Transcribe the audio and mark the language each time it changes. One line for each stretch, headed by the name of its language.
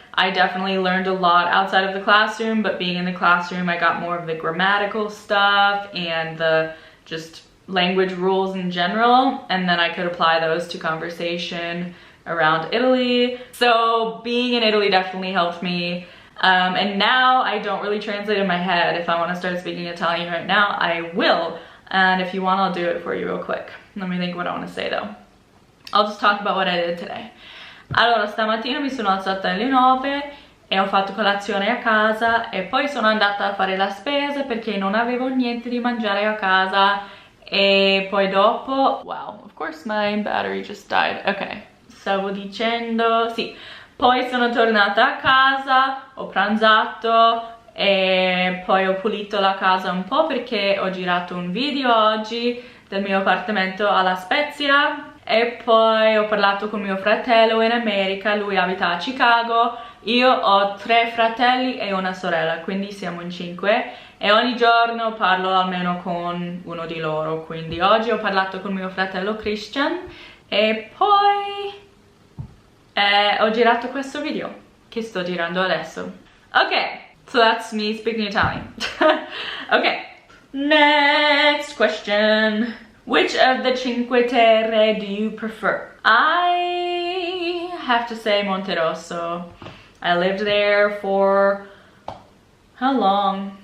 English: I definitely learned a lot outside of the classroom, but being in the classroom, I got more of the grammatical stuff and the just language rules in general, and then I could apply those to conversation around Italy. So being in Italy definitely helped me. And now I don't really translate in my head. If I want to start speaking Italian right now, I will. And if you want, I'll do it for you real quick. Let me think what I want to say though. I'll just talk about what I did today.
Italian: Allora, stamattina mi sono alzata alle 9 e ho fatto colazione a casa e poi sono andata a fare la spesa perché non avevo niente di mangiare a casa. E poi dopo,
English: wow, of course my battery just died.
Italian: Ok, stavo dicendo, sì, poi sono tornata a casa, ho pranzato e poi ho pulito la casa un po' perché ho girato un video oggi del mio appartamento alla Spezia. E poi ho parlato con mio fratello in America, lui abita a Chicago. Io ho 3 fratelli e una sorella, quindi siamo in 5 e ogni giorno parlo almeno con uno di loro. Quindi oggi ho parlato con mio fratello Christian e poi ho girato questo video che sto girando adesso.
English: Ok, so that's me speaking Italian. Ok, next question. Which of the Cinque Terre do you prefer? I have to say Monterosso. I lived there for how long?